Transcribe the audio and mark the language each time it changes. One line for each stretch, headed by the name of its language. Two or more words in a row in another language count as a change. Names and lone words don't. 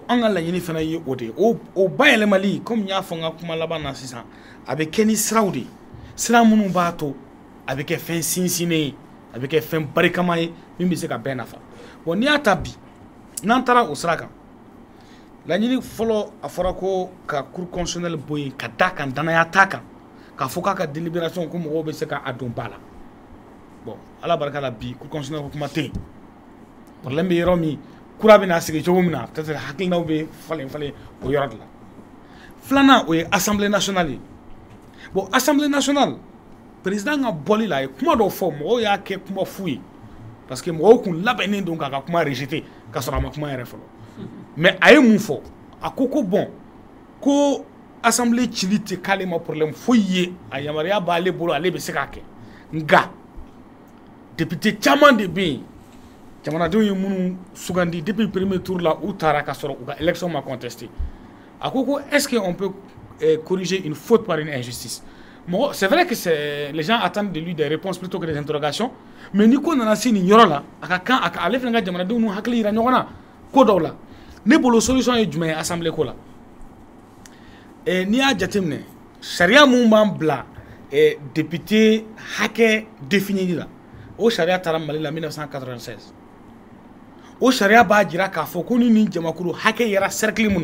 Bambara: an ka laɲini fana ye o de ye o bayɛlɛmali comme n y'a fɔ n ka kuma laban na sisan a bɛ kɛ ni siraw de ye sira minnu b'a to a bɛ kɛ fɛn sinsinnen ye a bɛ kɛ fɛn barikama ye min bɛ se ka bɛɛ nafa bon n'i y'a ta bi n'an taara o sira kan laɲini fɔlɔ a fɔra ko ka
French: cour constitutionnelle
Bambara: bɔ yen ka da kan danaya t'a kan k'a fɔ k'a ka délibération ko mɔgɔw bɛ se ka a don ba la bon ala barika la bi
French: cour constitutionnelle
Bambara: ko kuma tɛ yen problème bɛ yɔrɔ min kura bɛna sigi cogo min na peut-être hakilinaw bɛ falen falen o yɔrɔ de la filanan o ye
French: assemblée nationale
Bambara: ye bon
French: assemblée nationale président
Bambara: ka bɔli la a ye kuma dɔw fɔ mɔgɔw y'a kɛ kuma fu ye
French: parce que
Bambara: mɔgɔw kun labɛnnen don k'a ka kuma rejeter ka sɔrɔ a ma kuma yɛrɛ fɔlɔ mais a ye mun fɔ a ko ko bon ko assemblée cili tɛ k'ale ma problème foyi ye a yamaruya b'ale bolo ale bɛ se k'a kɛ nka député caman de bɛ yen jamanadenw ye minnu sugandi depuis
French: premier tour
Bambara: la u taara ka sɔrɔ u ka élection ma contesté a ko
French: est-ce que on peut corriger une faute par une injustice c'est vrai que les gens attendent de lui des réponses plutôt que des interrogations
Bambara: mais ni ko nana se nin yɔrɔ la a ka kan ale fana ka jamanadenw n'u hakili yira ɲɔgɔn na ko dɔw la ne bolo solution ye jumɛn ye assemblée ko la n'i y'a jateminɛ sariya mun b'an bila député hakɛ définili la o sariya taara Mali la 1996 o sariya b'a jira k'a fɔ ko ni nin jamakulu hakɛ yɛrɛ cercle mun